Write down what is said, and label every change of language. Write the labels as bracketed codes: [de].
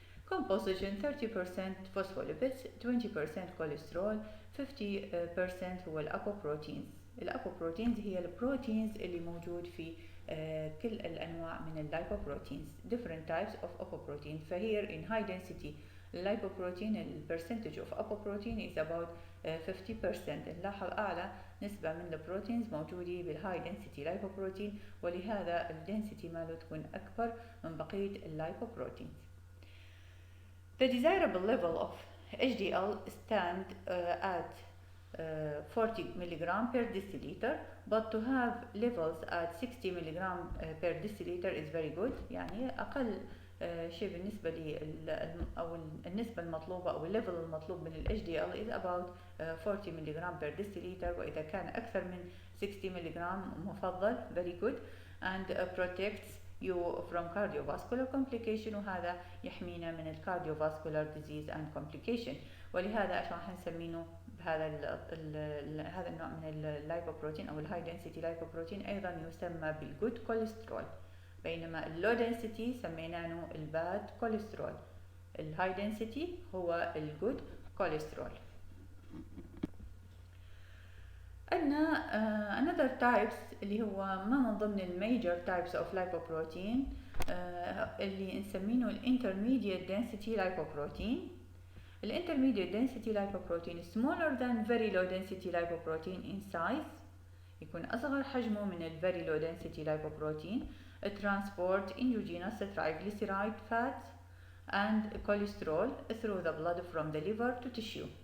[en] Composition 30% phospholipids, 20% cholesterol، 50% [ar] هو الأبوبروتينز. الأبوبروتينز هي البروتينز اللي موجود في كل الأنواع من اللايبوبروتينز. [en] different types of apoprotein. فهير in high density lipoprotein percentage of apoprotein is about 50%. [ar] نلاحظ أعلى نسبة من البروتينز موجودة بالهاي density lipoprotein، ولهذا الدنسيتي ماله تكون أكبر من بقية اللايبوبروتينز. [en] The desirable level of HDL stand at 40 mg per deciliter, but to have levels at 60 mg per deciliter is very good. [ar] يعني أقل شيء بالنسبة لي أو النسبة المطلوبة أو الليفل المطلوب من ال HDL [en] is about 40 mg per deciliter، [ar] وإذا كان أكثر من 60 mg مفضل [en] very good and protects you from cardiovascular complication، [ar] وهذا يحمينا من [en] cardiovascular disease and complication. [ar] ولهذا راح نسمينه هذا النوع من اللايبوبروتين أو الهاي density lipoprotein أيضا يسمى بالجود كوليسترول، بينما اللو density سميناه الباد كوليسترول. الهاي density هو الجود كوليسترول. عندنا another types اللي هو ما من ضمن الميجر types of lipoprotein اللي نسمينه intermediate density lipoprotein. [en] intermediate density lipoprotein is smaller than very low density lipoprotein in size، [ar] يكون أصغر حجمه من [en] very low density lipoprotein. transport endogenous triglyceride fats and cholesterol through the blood from the liver to tissue.